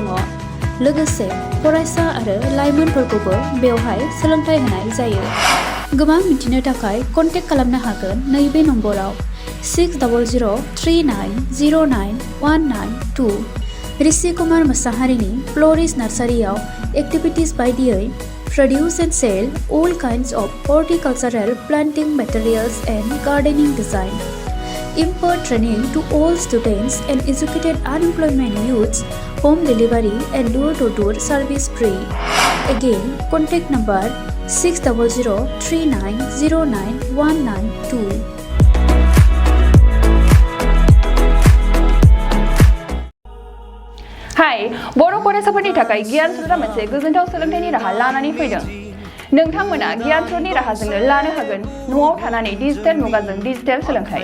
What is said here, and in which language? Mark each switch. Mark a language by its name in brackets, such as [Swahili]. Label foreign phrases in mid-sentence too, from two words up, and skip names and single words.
[Bodo] लोगोसे फरायसा आरो लाइमोनफोरखौबो बेवहाय सोलोंथाइ होनाय जायो। गोबां मिथिनो थाखाय कन्टेक्ट खालामनो हागोन नैबे नम्बराव 600039099192। ऋषि कुमार मोसाहारिनि फ्ल'रिस्ट नार्सारियाव एक्टिभिटिज बायदियै [English] produce and sell all kinds of horticultural planting materials and gardening design. Impart training to all students and educated unemployment youths. Home delivery and door-to-door service free. Again, contact number 6003909192. [Bodo] हाय बर' फरायसाफोरनि थाखाय गियान स्रोतआ मोनसे गोजोनथाव सोलोंथाइनि राहा लानानै फैदों। नोंथांमोना गियान स्रोतनि राहाजोंनो लानो हागोन न'आव थानानै डिजिटेल मुगाजों डिजिटेल सोलोंथाइ।